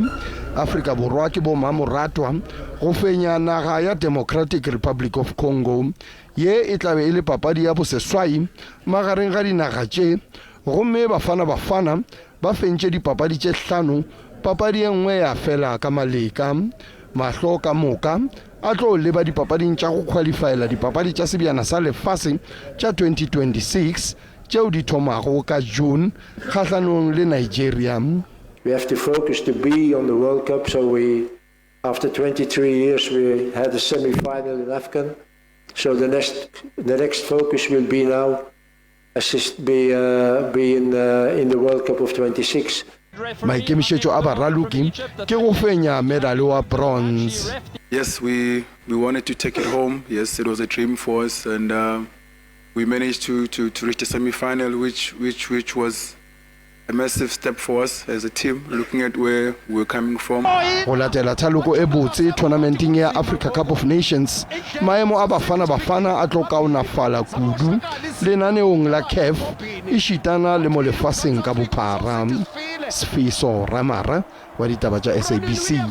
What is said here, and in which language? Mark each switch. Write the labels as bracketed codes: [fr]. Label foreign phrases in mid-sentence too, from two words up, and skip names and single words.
[nso] Afrika Borwa ke bo mamoratwa go fenya naga ya Democratic Republic of Congo ye e tlabe e le papadi ya boseswai magareng ga dinaga tše gomme bafana ba fentše dipapadi tše 5 papadi e nngwe ya fela ka maleka mahlo ka moka a tlo leba dipapading tša go qualifyela dipapadi tša sebjana sa lefase tša 2026 tšeo di thomago ka June kgahlanong le Nigeria. [en] We have to focus to be on the World Cup, so after 23 years we had a semi-final in AFCON. So the next focus will be now be in the World Cup of 26. [nso] Maikemišetšo a baraloki ke go fenya medal wa bronze. [en] Yes, we wanted to take it home. Yes, it was a dream for us, and we managed to reach the semi-final, which was a massive step for us as a team, looking at where we're coming from. [nso] Go latela thaloko e botse tournamenteng ya Africa Cup of Nations maemo a bafana a tlo kaonafala kudu lenaneong la CAF e šitana le mo lefaseng ka bophara. Sfiso Ramara wa ditaba tša SABC.